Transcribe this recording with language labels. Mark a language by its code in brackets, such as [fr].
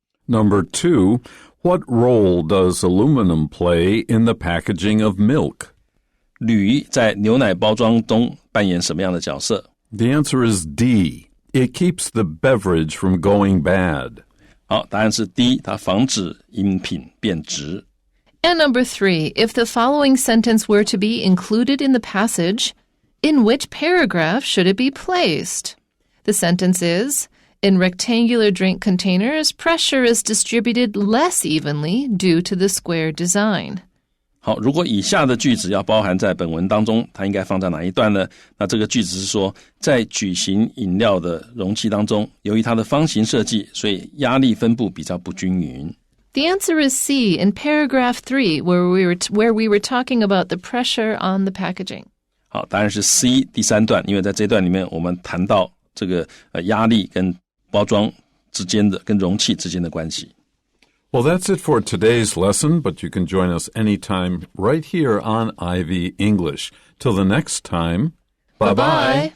[en] Number 2, what role does aluminum play in the packaging of milk? [zh] 铝在牛奶包装中扮演什么样的角色？ [en] The answer is D. It keeps the beverage from going bad. [zh] 好，答案是 D， 它防止饮品变质。 [en] And number 3, if the following sentence were to be included in the passage, in which paragraph should it be placed? The sentence is, in rectangular drink containers, pressure is distributed less evenly due to the square design. [zh] 好，如果以下的句子要包含在本文当中，它应该放在哪一段呢？那这个句子是说，在矩形饮料的容器当中，由于它的方形设计，所以压力分布比较不均匀。 [en] The answer is C in paragraph 3, where we were talking about the pressure on the packaging. [zh] 好，答案是 C 第三段，因为在这段里面我们谈到这个压力跟包装之间的跟容器之间的关系。 [en] Well, that's it for today's lesson, but you can join us anytime right here on Ivy English. Till the next time, bye-bye.